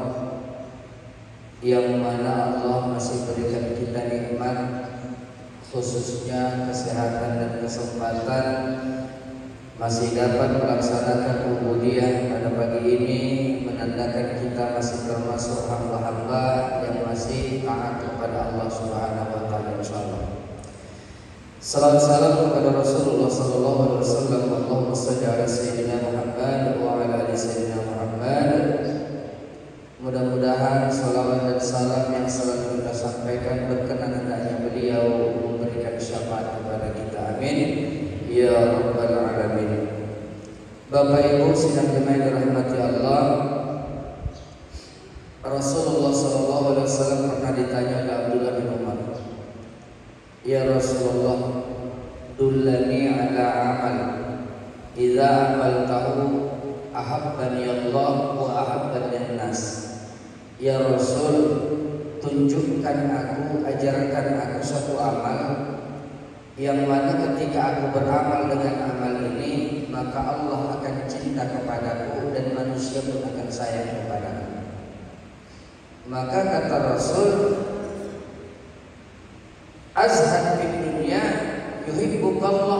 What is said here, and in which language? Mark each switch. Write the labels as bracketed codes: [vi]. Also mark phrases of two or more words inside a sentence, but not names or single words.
[id] yang mana Allah masih berikan kita nikmat, khususnya kesehatan dan kesempatan, masih dapat melaksanakan ubudiyah pada pagi ini, menandakan kita masih termasuk hamba-hamba yang masih taat kepada [ar] الله سبحانه وتعالى إن شاء الله. [id] Salam salam kepada Rasulullah [ar] صلى الله عليه وسلم. اللهم صل على سيدنا محمد وعلى آل سيدنا محمد. [id] Mudah-mudahan salawat dan salam yang selalu kita sampaikan berkenan hendaknya beliau memberikan syafaat kepada kita. [ar] آمين يا رب العالمين. [id] Bapak Ibu sidang jemaah dirahmati Allah, Rasulullah [ar] صلى الله عليه وسلم [id] pernah ditanya oleh Abdullah bin Umar, [ar] يا رسول الله دلني على عمل إذا عملته أحبني الله وأحبني الناس. [id] Ya Rasul, tunjukkan aku, ajarkan aku satu amal yang mana ketika aku beramal dengan amal ini, maka Allah akan cinta kepadaku dan manusia pun akan sayang kepadaku. Maka kata Rasul, [ar] ازهد في الدنيا يحبك الله.